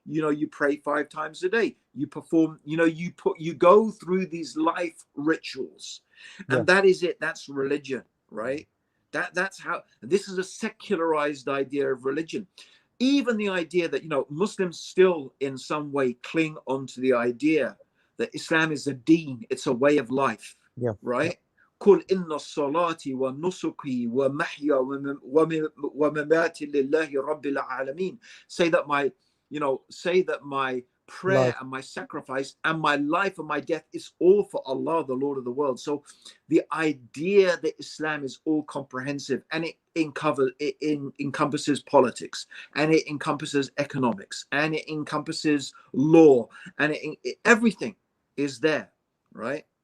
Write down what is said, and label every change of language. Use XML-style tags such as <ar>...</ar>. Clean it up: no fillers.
<en>You know, you pray 5 times a day. You perform, you know, you go through these life rituals, Yeah. and that is it. That's religion, right? That's how, this is a secularized idea of religion. Even the idea that, you know, Muslims still in some way cling onto the idea that Islam is a deen, it's a way of life, Yeah. right?</en> <ar>قل إن صلاتي ونسكي ومحيا ومماتي لله رب العالمين.</ar> <en>Say that my, you know, say that my prayer Life. and my sacrifice and my life and my death is all for Allah, the Lord of the world. So the idea that Islam is all comprehensive, and it encompasses politics, and it encompasses economics, and it encompasses law, and everything is there, right?</en>